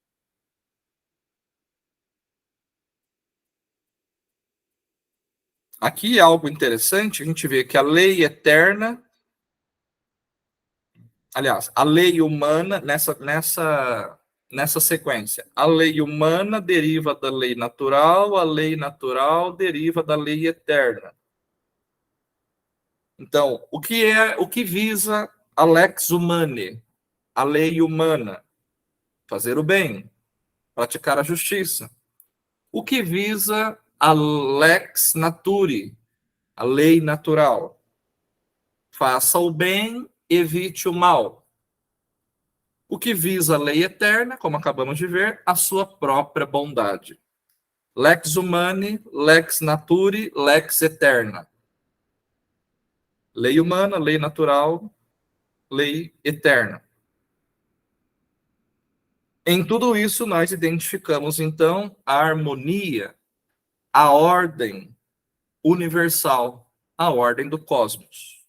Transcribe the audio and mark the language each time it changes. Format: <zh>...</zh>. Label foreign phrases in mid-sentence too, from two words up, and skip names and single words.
<pt>Aqui é algo interessante, a gente vê que a lei eterna, aliás, a lei humana, nessa sequência, a lei humana deriva da lei natural, a lei natural deriva da lei eterna. Então, o que visa a</pt> <la>lex humanae,</la> <pt>a lei humana? Fazer o bem, praticar a justiça. O que visa a</pt> <la>lex naturae,</la> <pt>a lei natural? Faça o bem, evite o mal. O que visa a lei eterna, como acabamos de ver, a sua própria bondade.</pt> <la>Lex humanae, lex naturae, lex eterna.</la> <pt>Lei humana, lei natural, lei eterna. Em tudo isso, nós identificamos, então, a harmonia, a ordem universal, a ordem do cosmos.</pt>